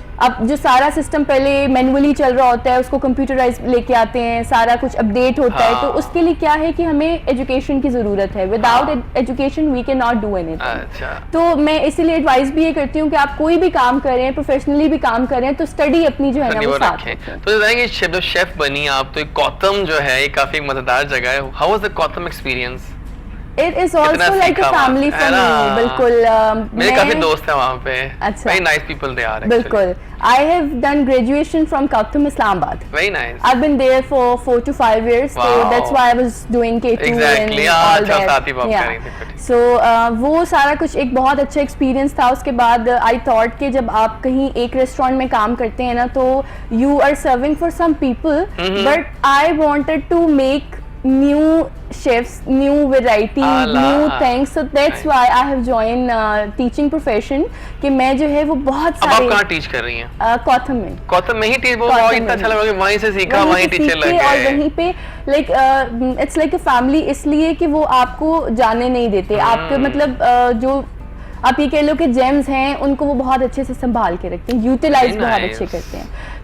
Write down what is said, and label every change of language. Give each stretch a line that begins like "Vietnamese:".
Hindi: अब जो सारा सिस्टम पहले मैनुअली चल रहा होता है उसको कंप्यूटराइज लेके आते हैं, सारा कुछ अपडेट होता है, तो उसके लिए क्या है कि हमें एजुकेशन की ज़रूरत है।
English: Without education we can not do anything.
Hindi: तो मैं इसीलिए एडवाइस भी ये करती हूँ कि आप कोई भी काम करें, प्रोफेशनली भी काम करें, तो स्टडी अपनी जो है ना वो साथ रखें। तो बताएंगे जब शेफ बनी आप, तो कौतम जो है ये काफी मजेदार जगह है।
English: How was the कौतम experience? It is also like a family for me.
Hindi: बिल्कुल मेरे काफी दोस्त हैं वहाँ पे। अच्छा,
English: very nice people they are actually.
Hindi: बिल्कुल।
English: I have done graduation from Kautam, Islamabad. Very nice. I've been there for 4 to 5 years, wow. so that's why I was doing K2 exactly. and all that.
Hindi: साथ ही बात कर रही थी। So वो सारा कुछ एक बहुत अच्छा एक्सपीरियंस था। उसके बाद
English: I thought
Hindi: कि जब आप कहीं एक रेस्टोरेंट में काम करते हैं ना, तो
English: you are serving for some people, but I wanted to make new chefs, new variety, new things, so that's why I have joined teaching profession
Hindi: कि मैं जो है वो बहुत सारे। अब आप कहाँ टीच कर रही हैं? कौथम में। कौथम में ही टीच? वो इतना अच्छा लगा कि वहीं से सीखा, वहीं टीचर लग गए। और वहीं पे
English: like it's like a family,
Hindi: इसलिए कि वो आपको जाने नहीं देते। आपके मतलब जो आप ये कह लो कि जेम्स हैं, उनको वो बहुत अच्छे से संभाल के रखते हैं, यूटिलाइज बहुत अच्छे करते हैं।